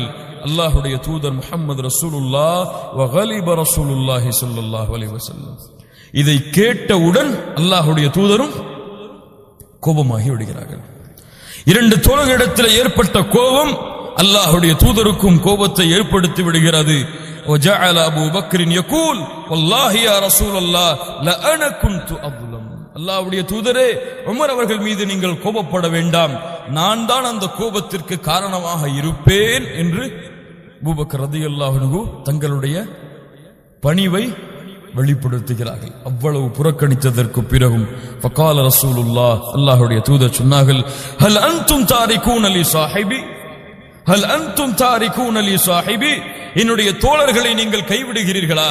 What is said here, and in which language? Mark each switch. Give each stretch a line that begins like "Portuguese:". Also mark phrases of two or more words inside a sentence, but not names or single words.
Tamil: அல்லாஹ்வுடைய தூதர் முஹம்மது ரசூலுல்லாஹ்
Arabic: وغضب رسول الله صلى الله عليه وسلم,
Tamil: இதை கேட்டவுடன் அல்லாஹ்வுடைய தூதரும் கோபமாகி விடுகிறார்கள். இரண்டு தோழர்களிடத்தில் ஏற்பட்ட கோபம் அல்லாஹ்வுடைய தூதருக்கும் கோபத்தை ஏற்படுத்தி விடுகிறது.
Arabic: وجعل ابو بكر يقول والله يا رسول الله لانا كنت اظلم,
Tamil: அல்லாஹ்வுடைய தூதரே, உமர் அவர்கள் மீது நீங்கள் கோபப்பட வேண்டாம், நான் தான் அந்த கோபத்திற்கு காரணமாக இருப்பேன் என்று அபூபக்கர்
Arabic: رضي الله عنه
Tamil: தங்களுடைய பணிவை வெளிப்படுத்துகிறார்கள். அவ்வளவு புறக்கணித்ததற்கு பிறகும்
Arabic: فقال رسول الله,
Tamil: அல்லாஹ்வுடைய தூதர் சொன்னார்கள்,
Arabic: هل أنتم تاركون لي صاحبي هل أنتم تاركون لي صاحبي,
Tamil: என்னுடைய தோழர்களை நீங்கள் கைவிடுகிறீர்களா?